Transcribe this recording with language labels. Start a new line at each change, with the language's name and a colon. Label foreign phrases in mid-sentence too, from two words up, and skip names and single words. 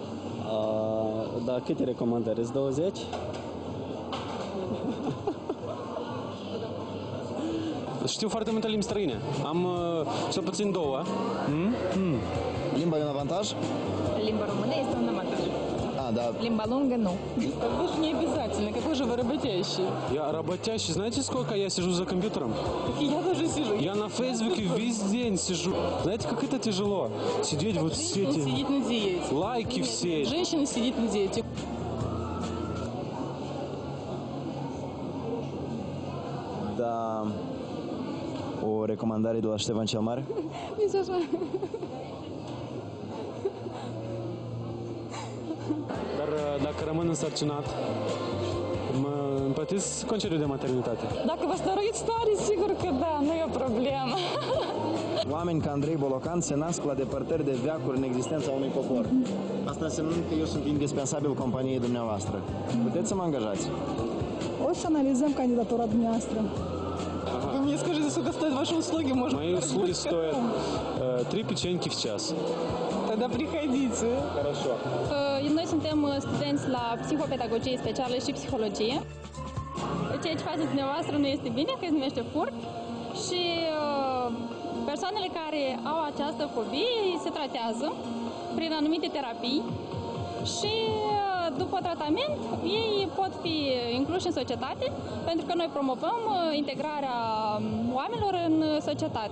Romanian: Da, câte recomandări? 20? Știu foarte multe limbi străine. Am cel puțin 2. Limba e un avantaj? Limba română este un avantaj. dar... Limba lungă, nu.
Russian: Вы же не обязательно. Какой же вы работящий? Я работящий. Знаете, сколько я сижу за компьютером? Я тоже сижу. Я на Фейсбуке весь день сижу. Знаете, как это тяжело? Сидеть вот все эти... Сидит на диете. Лайки все. Женщина сидит на диете.
Romanian: Da, o recomandare de la Ștefan cel Mare? Nici așa. Dar dacă rămân însărcinat, îmi plătiți concediu de maternitate. Dacă vă stăruiți tare, sigur că da, nu e o problemă. Oameni ca Andrei Bolocan se nasc la depărtări de veacuri în existența unui popor. Asta însemnând că eu sunt indispensabil companiei dumneavoastră. Puteți să mă angajați? O să analizăm candidatura dumneavoastră.
Russian: Вы мне скажите, сколько стоят ваши услуги, может Мои услуги стоят 3 печеньки в час. Тогда приходите. Хорошо.
Romanian: Noi suntem studenți la psihopedagogie specială și psihologie. Ceea ce faceți dumneavoastră nu este bine, că se numește furt. Și persoanele care au această fobie se tratează prin anumite terapii și după tratament ei pot fi incluși în societate pentru că noi promovăm integrarea oamenilor în societate.